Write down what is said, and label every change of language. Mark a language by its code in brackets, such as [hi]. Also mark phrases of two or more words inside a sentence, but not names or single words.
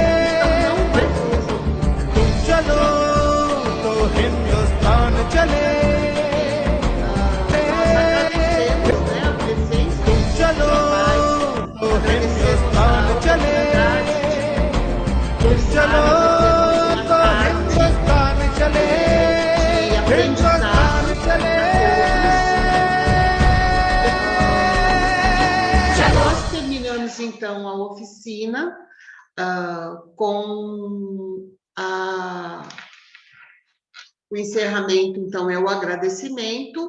[hi] तुम चलो तो हिंदुस्तान चले तुम चलो तो हिंदुस्तान चले तुम चलो तो हिंदुस्तान चले हिंदुस्तान चले [pt] Nós terminamos então a oficina com o encerramento, então, é o agradecimento.